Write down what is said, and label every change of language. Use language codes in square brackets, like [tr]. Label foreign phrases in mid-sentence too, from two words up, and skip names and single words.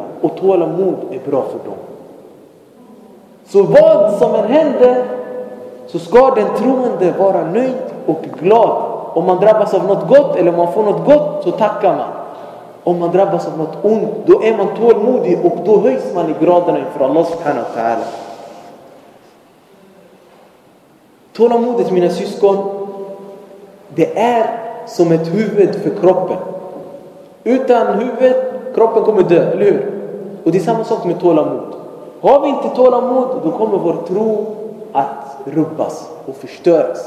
[sv] Och tålamod är bra för dem. Så vad som än händer, så ska den troende vara nöjd och glad. Om man drabbas av något gott eller om man får något gott, så tackar man. Om man drabbas av något ont, då är man tålmodig och då höjs man i graderna inför [ar] الله سبحانه وتعالى. [sv] Tålamodet, mina syskon, det är som ett huvud för kroppen. Utan huvud, kroppen kommer dö, eller hur? Och det är samma sak med tålamod. Har vi inte tålamod, då kommer vår tro att rubbas och förstöras.